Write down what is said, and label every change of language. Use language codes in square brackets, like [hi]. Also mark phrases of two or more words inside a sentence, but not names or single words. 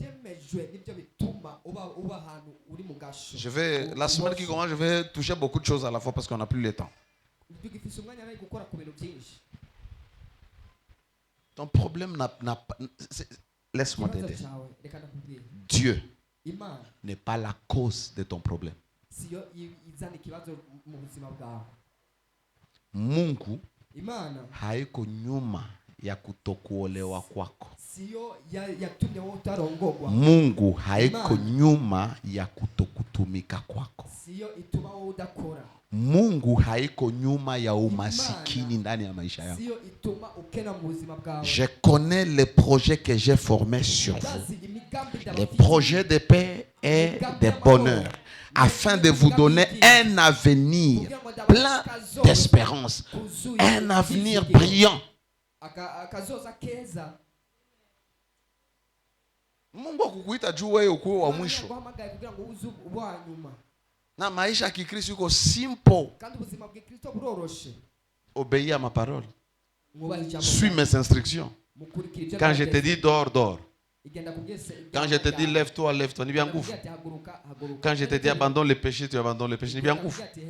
[fr] La semaine qui commence, je vais toucher beaucoup de choses à la fois parce qu'on n'a plus le temps. Ton problème n'a pas... Laisse-moi t'aider. Dieu n'est pas la cause de ton problème. [sw] Mungu haiko nyuma ya kutokuolewa kwako. Mungu haiko nyuma ya kutokutumika kwako. Mungu haiko nyuma ya umasikini ndani ya maisha yako. [fr] Je connais les projets que j'ai formés sur vous. Les projets de paix et de bonheur, afin de vous donner un avenir plein d'espérance, un avenir brillant. [sw] Mungu akukuita juu wewe ukuwe wa mwisho. Na maisha ya Kikristo iko simple. [fr] Obéis à ma parole. Suis mes instructions. Quand je te dis dors, dors. Quand je te dis lève-toi, lève-toi. [sw] Ni bien nguvu. [fr] Quand je te dis abandonne le péché, tu abandonnes le péché. [sw] Ni bien nguvu.